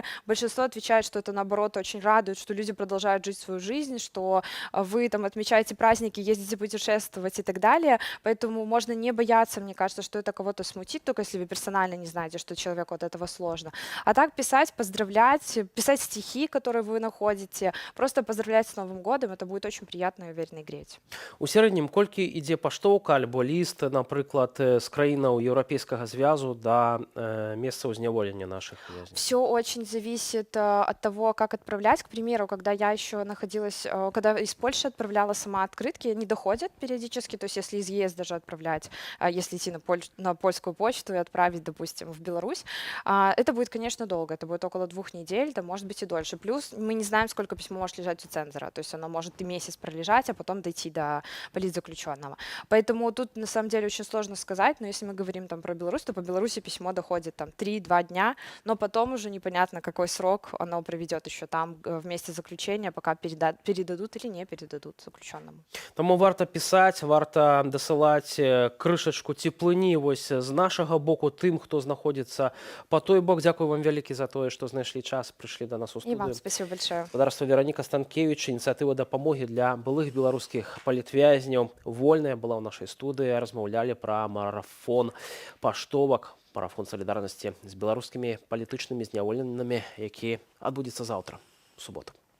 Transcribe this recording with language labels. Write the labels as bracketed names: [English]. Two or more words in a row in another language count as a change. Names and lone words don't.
[Russian] Большинство отвечает, что это наоборот очень радует, что люди продолжают жить свою жизнь, что вы там отмечаете праздники, ездите путешествовать и так далее. Поэтому можно не бояться, мне кажется, что это кого-то смутит, только если вы персонально не знаете, что человеку от этого сложно. А так писать, поздравлять, писать стихи, которые вы находите, просто поздравлять с Новым годом, это будет очень приятно и уверенно греть. [Belarusian] У сярэднім колькі ідзе паштоўка альбо ліст, напрыклад, з краінаў Еўрапейскага звязу да месцаў зняволення наших вязней? [Russian] Все очень зависит от того, как отправлять. К примеру, когда я еще находилась, когда из Польши отправляла сама открытки, они доходят периодически, то есть если из ЕС даже отправлять, если идти на польскую почту и отправить, допустим, в Беларусь, это будет, конечно, долго, это будет около 2 недель, да, может быть и дольше. Плюс мы не знаем, сколько письмо может лежать у цензора, то есть оно может и месяц пролежать, а потом дойти до политзаключенного. Поэтому тут на самом деле очень сложно сказать, но если мы говорим там про Беларусь, то по Беларуси письмо доходит там 3-2 дня, но потом уже непонятно, какой срок оно проведет еще там в месте заключения, пока передадут или не передадут заключенному. [Belarusian] Тому варта пісаць, варта дасылаць крышачку цеплыні вось з нашага боку тым, хто знаходзіцца па той бок. Дзякую вам вялікі за тое, што знайшлі час, прыйшлі да нас у [Russian] И вам [Belarusian] студыю. [Russian] спасибо большое. [Belarusian] Гаспадарства Вероніка Станкевич, ініцыятыва дапамогі для былых беларускіх палітвязняў. Вольная была ў нашай студыі, размаўлялі пра марафон паштовак, марафон салідарнасці з беларускімі палітычнымі зняволенымі, які адбудзецца заўтра, у суботу.